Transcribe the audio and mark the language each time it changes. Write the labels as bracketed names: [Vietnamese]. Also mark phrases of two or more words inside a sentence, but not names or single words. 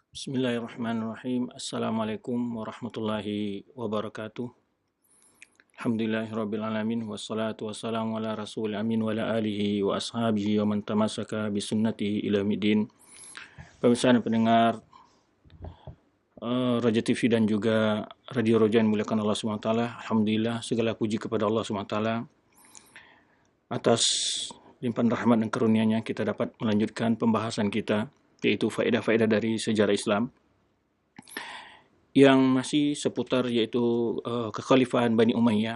[Arabic] بسم الله الرحمن الرحيم. السلام عليكم ورحمة الله وبركاته. الحمد لله رب العالمين والصلاة والسلام على رسول الأمين وعلى آله وأصحابه ومن تمسك بسنته إلى يوم. [Indonesian] Pemirsa dan pendengar Raja TV dan juga Radio Roja yang dimuliakan Allah SWT. Alhamdulillah segala puji kepada Allah SWT atas limpahan rahmat dan karunia-Nya kita dapat melanjutkan pembahasan kita, yaitu faedah-faedah dari sejarah Islam yang masih seputar yaitu kekhalifahan Bani Umayyah.